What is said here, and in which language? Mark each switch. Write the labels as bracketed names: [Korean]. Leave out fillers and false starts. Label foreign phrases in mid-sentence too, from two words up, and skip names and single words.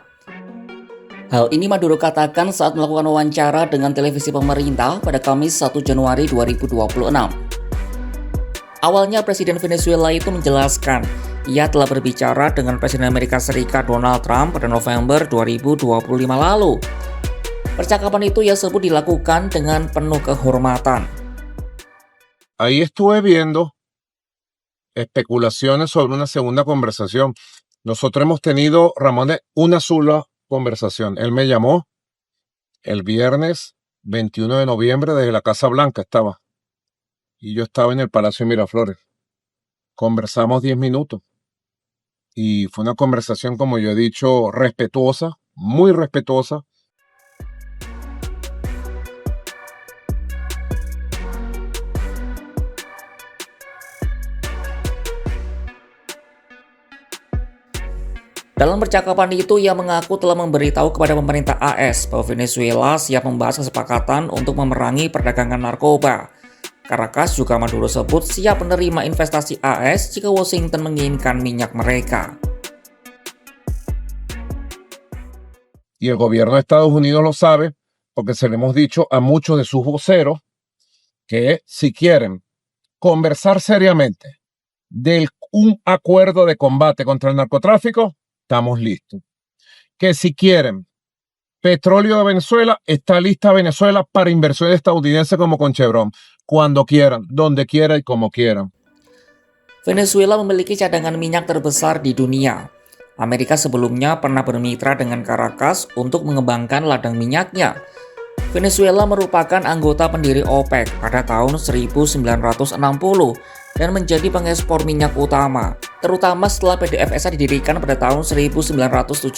[Indonesian] Hal ini Maduro katakan saat melakukan wawancara dengan televisi pemerintah pada Kamis 1 Januari 2026. Awalnya Presiden Venezuela itu menjelaskan ia telah berbicara dengan Presiden Amerika Serikat Donald Trump pada November 2025 lalu. Percakapan itu ia sebut dilakukan dengan penuh kehormatan. [Spanish] Ahí estuve viendo especulaciones sobre una segunda conversación. Nosotros hemos tenido, Ramón, una sola conversación. Él me llamó el viernes 21 de noviembre desde la Casa Blanca estaba. Y yo estaba en el Palacio de Miraflores. Conversamos 10 minutos. Y fue una conversación, como yo he dicho, respetuosa, muy respetuosa. [Indonesian] Dalam percakapan itu, ia mengaku telah memberitahu kepada pemerintah AS bahwa Venezuela siap membahas kesepakatan untuk memerangi perdagangan narkoba. Caracas juga Maduro sebut siap menerima investasi AS jika Washington menginginkan minyak mereka. [Spanish] Y el gobierno de Estados Unidos lo sabe porque se le hemos dicho a muchos de sus voceros que si quieren conversar seriamente de un acuerdo de combate contra el narcotráfico, estamos listos. Que si quieren petróleo de Venezuela, está lista Venezuela para inversión estadounidense como con Chevron. Cuando quieran, donde quieran y como quieran. [Indonesian] Venezuela memiliki cadangan minyak terbesar di dunia. Amerika sebelumnya pernah bermitra dengan Caracas untuk mengembangkan ladang minyaknya. Venezuela merupakan anggota pendiri OPEC pada tahun 1960 dan menjadi pengekspor minyak utama, terutama setelah PDVSA didirikan pada tahun 1976.